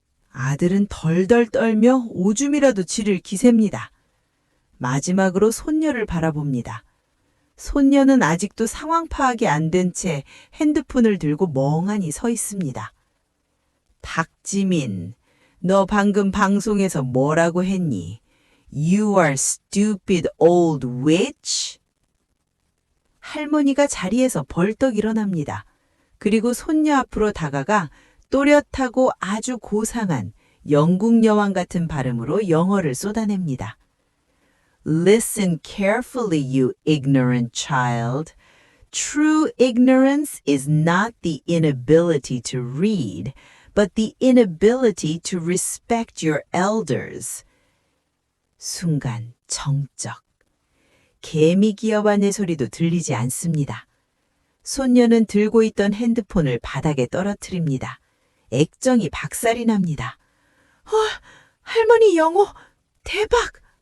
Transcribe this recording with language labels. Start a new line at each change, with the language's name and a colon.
Korean: 아들은 덜덜 떨며 오줌이라도 지를 기세입니다. 마지막으로 손녀를 바라봅니다. 손녀는 아직도 상황 파악이 안 된 채 핸드폰을 들고 멍하니 서 있습니다. 박지민, 너 방금 방송에서 뭐라고 했니?
English: You are stupid old witch?
Korean: 할머니가 자리에서 벌떡 일어납니다. 그리고 손녀 앞으로 다가가 또렷하고 아주 고상한 영국 여왕 같은 발음으로 영어를 쏟아냅니다.
English: Listen carefully, you ignorant child. True ignorance is not the inability to read, but the inability to respect your elders.
Korean: 순간 정적. 개미 기어바늘 소리도 들리지 않습니다. 손녀는 들고 있던 핸드폰을 바닥에 떨어뜨립니다. 액정이 박살이 납니다. 할머니 영어 대박!